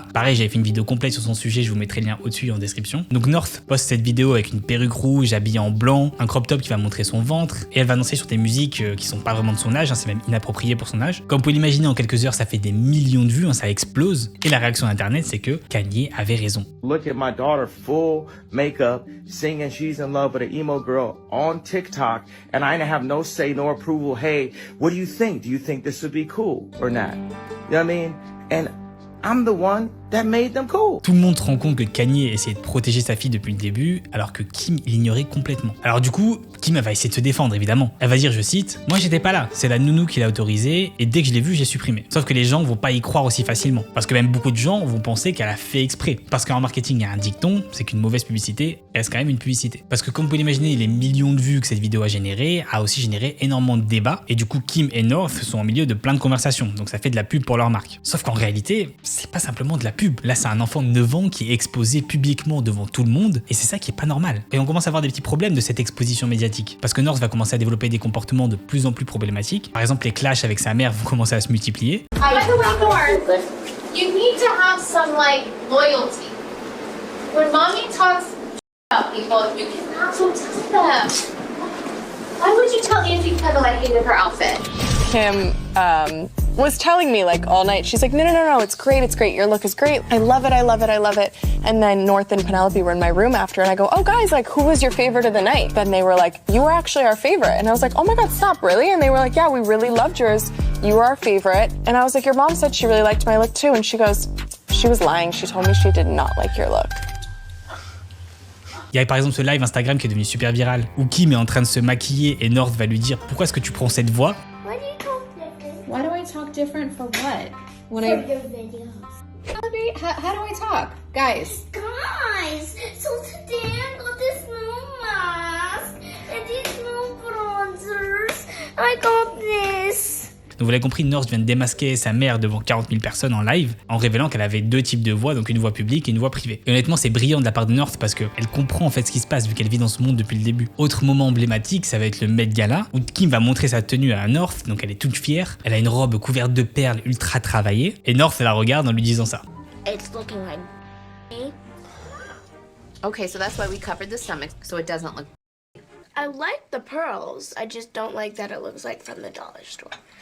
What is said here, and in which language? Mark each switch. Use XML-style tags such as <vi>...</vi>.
<fr>Pareil j'avais fait une vidéo complète sur son sujet, je vous mettrai le lien au-dessus en description. Donc North poste cette vidéo avec une perruque rouge, habillée en blanc, un crop top qui va montrer son ventre, et elle va danser sur des musiques qui sont pas vraiment de son âge, hein, c'est même inapproprié pour son âge. Comme vous pouvez l'imaginer, en quelques heures ça fait des millions de vues, hein, ça explose, et la réaction d'internet c'est que Kanye avait raison.</fr> <en>Look at my daughter full makeup singing she's in love with an emo girl on TikTok and I have no say nor approval. Hey, what do you think? Do you think this would be cool or not? You know what I mean? And I'm the one that made them cool.</en> <fr>Tout le monde se rend compte que Kanye essayait de protéger sa fille depuis le début, alors que Kim l'ignorait complètement. Alors du coup, Kim va essayer de se défendre évidemment. Elle va dire, je cite, moi j'étais pas là, c'est la nounou qui l'a autorisé, et dès que je l'ai vu, j'ai supprimé. Sauf que les gens vont pas y croire aussi facilement, parce que même beaucoup de gens vont penser qu'elle a fait exprès. Parce qu'en marketing, il y a un dicton, c'est qu'une mauvaise publicité reste quand même une publicité. Parce que comme vous pouvez l'imaginer, les millions de vues que cette vidéo a aussi généré énormément de débats, et du coup Kim et North sont au milieu de plein de conversations, donc ça fait de la pub pour leur marque. Sauf qu'en réalité, c'est pas simplement de la pub. Là, c'est un enfant de 9 ans qui est exposé publiquement devant tout le monde, et c'est ça qui est pas normal. Et on commence à avoir des petits problèmes de cette exposition médiatique, parce que North va commencer à développer des comportements de plus en plus problématiques. Par exemple, les clashs avec sa mère vont commencer à se multiplier.</fr> <en>By the way, North, you need to have some loyalty. When mommy talks about people, you cannot tell them. Why would you tell Angie Kendall I hated her outfit? Kim was telling me all night, she's like, no, it's great, your look is great, I love it. And then North and Penelope were in my room after, and I go, oh guys, who was your favorite of the night? Then they were like, you were actually our favorite. And I was like, oh my God, stop, really? And they were like, yeah, we really loved yours, you were our favorite. And I was like, your mom said she really liked my look too. And she goes, she was lying, she told me she did not like your look.</en> <fr>Il y a par exemple ce live Instagram qui est devenu super viral, où Kim est en train de se maquiller et North va lui dire, pourquoi est-ce que tu prends cette voix?</fr> <en>Why do I talk different for what? When For your videos. how do I talk? Guys. Guys, so today I got this new mask and these new bronzers. I got this.</en> <fr>Donc vous l'avez compris, North vient de démasquer sa mère devant 40 000 personnes en live, en révélant qu'elle avait 2 types de voix, donc une voix publique et une voix privée. Et honnêtement, c'est brillant de la part de North parce qu'elle comprend en fait ce qui se passe vu qu'elle vit dans ce monde depuis le début. Autre moment emblématique, ça va être le Met Gala, où Kim va montrer sa tenue à North, donc elle est toute fière, elle a une robe couverte de perles ultra travaillée, et North la regarde en lui disant ça.</fr> <en>It's looking like me. Okay, so that's why we covered the stomach, so it doesn't look. I like the pearls. I just don't like that it looks like from the dollar store.</en>